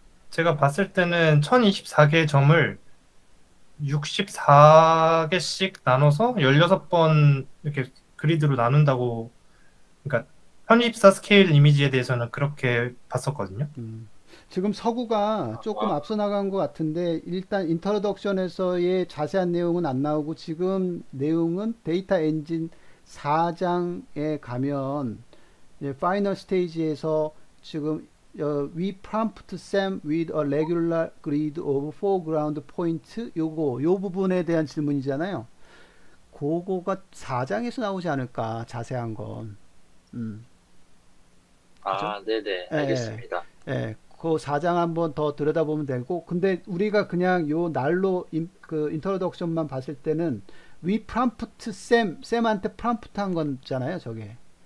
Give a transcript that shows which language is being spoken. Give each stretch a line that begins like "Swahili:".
Korean: 제가 봤을 때는 1024개의 점을 64개씩 나눠서 16번 이렇게 그리드로 나눈다고, 그러니까 1024 스케일 이미지에 대해서는 그렇게 봤었거든요. 지금 서구가 조금 아, 앞서 나간 것 같은데 일단 인트로덕션에서의 자세한 내용은 안 나오고 지금 내용은 데이터 엔진 4장에 가면 파이널 스테이지에서 지금
English: we prompt Sam with a regular grid of foreground point
Korean: 요 부분에 대한 질문이잖아요. 그거가 4장에서 나오지 않을까 자세한 건. 아, 네네, 예, 알겠습니다. 예, 그 4장 한번 더 들여다보면 되고, 근데 우리가 그냥 요 날로 그 인트로덕션만 봤을 때는
English: we prompt
Korean: 쌤한테 prompt 한 거잖아요, 저게.